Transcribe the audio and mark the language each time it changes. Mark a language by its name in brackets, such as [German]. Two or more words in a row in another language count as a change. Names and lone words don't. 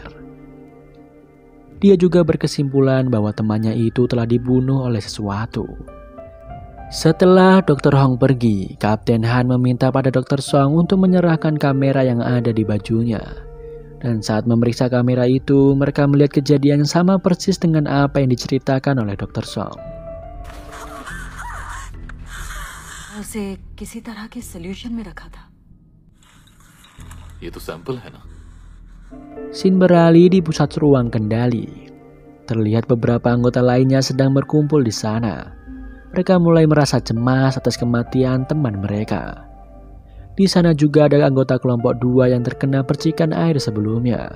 [Indonesian] Dia juga berkesimpulan bahwa temannya itu telah dibunuh oleh sesuatu. Setelah Dr. Hong pergi, Kapten Han meminta pada Dr. Song untuk menyerahkan kamera yang ada di bajunya. Dan saat memeriksa kamera itu, mereka melihat kejadian yang sama persis dengan apa yang diceritakan oleh Dr. Song. [Hindi] उसे किसी तरह के सॉल्यूशन में रखा था। ये तो सैंपल है ना? [Indonesian] Scene beralih di pusat ruang kendali. Terlihat beberapa anggota lainnya sedang berkumpul di sana. mereka mulai merasa cemas atas kematian teman mereka. Di sana juga ada anggota kelompok 2 yang terkena percikan air sebelumnya.